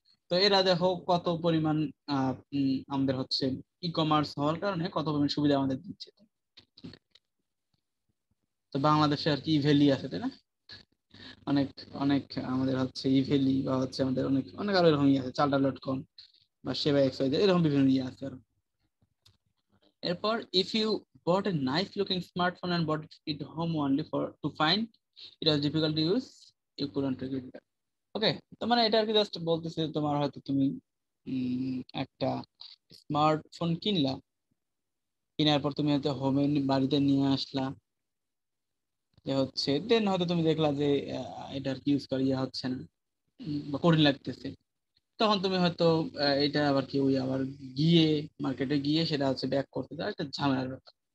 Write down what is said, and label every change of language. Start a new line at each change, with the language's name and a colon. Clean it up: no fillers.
Bangla: তো এরা দেখো কত পরিমাণ আমাদের হচ্ছে ই কমার্স হওয়ার কারণে কত পরিমাণ সুবিধা আমাদের দিচ্ছে। তো বাংলাদেশে আর কি ইভেলি আছে, তাই না? অনেক অনেক আমাদের হচ্ছে ইভেলি বা হচ্ছে আমাদের অনেক অনেক আরো এরকম ইয়ে আছে, চালডা.com বা সেবা এক্স এরকম বিভিন্ন ইয়ে আছে আরো।
English: এরপর, if you bought a nice looking smartphone and bought it home only for to find it was difficult to use, you couldn't take it back.
Bangla: ওকে, তো মানে এটা আর কি জাস্ট বলতেছে, তোমার হয়তো তুমি একটা স্মার্টফোন কিনলা, কেনার পর তুমি হয়তো হোমে বাড়িতে নিয়ে আসলা, যে হচ্ছে দেন হয়তো তুমি দেখলা যে এটার ইউজ করা ইয়ে হচ্ছে না, বা কঠিন লাগতেছে, তখন তুমি হয়তো এটা আবার কি ওই আবার গিয়ে মার্কেটে গিয়ে সেটা হচ্ছে ব্যাক করতে দাও, একটা ঝামেলার ব্যাপার।